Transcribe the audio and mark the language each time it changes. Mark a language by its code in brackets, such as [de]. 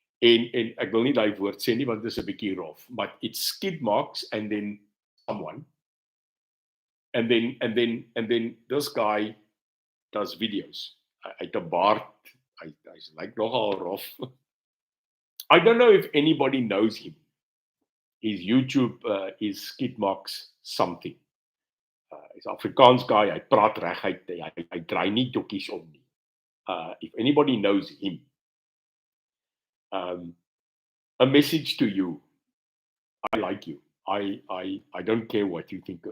[af] En ek wil nie daai woord sê nie, want dit is 'n bietjie rof. [en] But it's skid marks and then someone. And then this guy does videos. [af] Hy het 'n baard. Hy's like nogal rof. [en] I don't know if anybody knows him. His YouTube is skid marks something. He's an Afrikaans guy. [af] Hy praat reguit. Hy draai nie dokkies om nie. [en] If anybody knows him, a message to you. I like you. I don't care what you think.